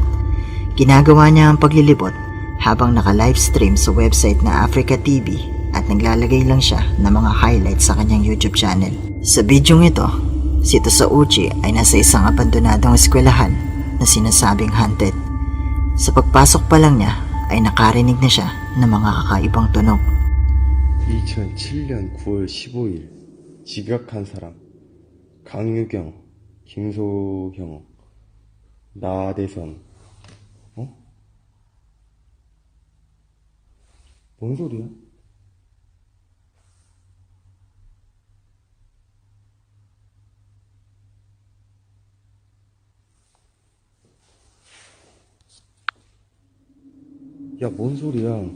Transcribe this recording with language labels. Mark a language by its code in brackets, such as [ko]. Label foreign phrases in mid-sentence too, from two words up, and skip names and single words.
[tl] Ginagawa niya ang paglilibot habang naka-livestream sa website na Africa TV at naglalagay lang siya ng mga highlights sa kanyang YouTube channel. Sa bidyong ito, si Tosauchi ay nasa isang abandonadong eskwelahan na sinasabing haunted. Sa pagpasok pa lang niya ay nakarinig na siya ng mga kakaibang tunog. [ko] 2007년 9월 15일 집약한 사람 강유경, 김소경, 나대선. 뭔 소리야? 야, 뭔 소리야?